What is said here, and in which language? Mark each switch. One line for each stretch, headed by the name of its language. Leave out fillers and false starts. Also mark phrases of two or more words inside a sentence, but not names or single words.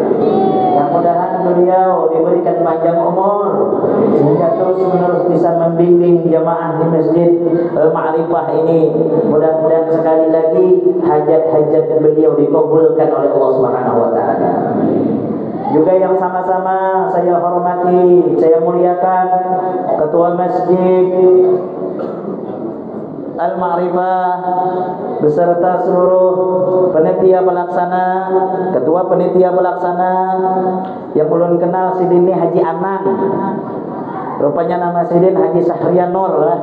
Indonesian: Mudah-mudahan beliau diberikan panjang umur sehingga terus-menerus bisa membimbing jamaah di Masjid Ma'rifah ini. Mudah-mudahan sekali lagi hajat-hajat beliau dikabulkan oleh Allah
Arabic: Subhanahu wa taala.
Indonesian: Juga yang sama-sama saya hormati, saya muliakan Ketua Masjid Al-Ma'rifah beserta seluruh panitia pelaksana, ketua panitia pelaksana yang
Banjar: ulun kenal sidin
Indonesian: ini Haji Anang.
Banjar: Rupanya nama sidin Haji Sahrian Nur lah.